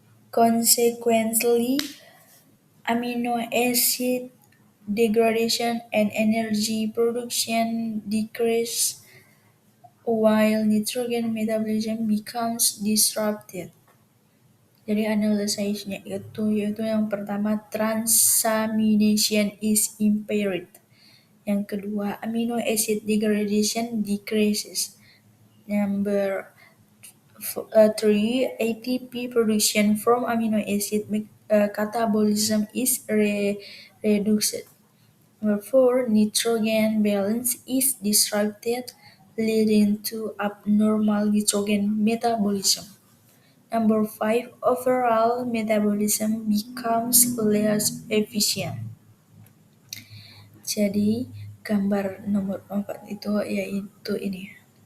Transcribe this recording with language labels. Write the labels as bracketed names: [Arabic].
[English] Consequently, amino acid degradation and energy production decrease while nitrogen metabolism becomes disrupted. [Indonesian] Jadi analisisnya itu yaitu yang pertama [English] transamination is impaired. [Indonesian] Yang kedua [English] amino acid degradation decreases. Number 3, ATP production from amino acid catabolism is reduced. Number 4, nitrogen balance is disrupted, leading to abnormal nitrogen metabolism. Number 5, overall metabolism becomes less efficient. [Indonesian] Jadi gambar nomor 4 itu yaitu ini.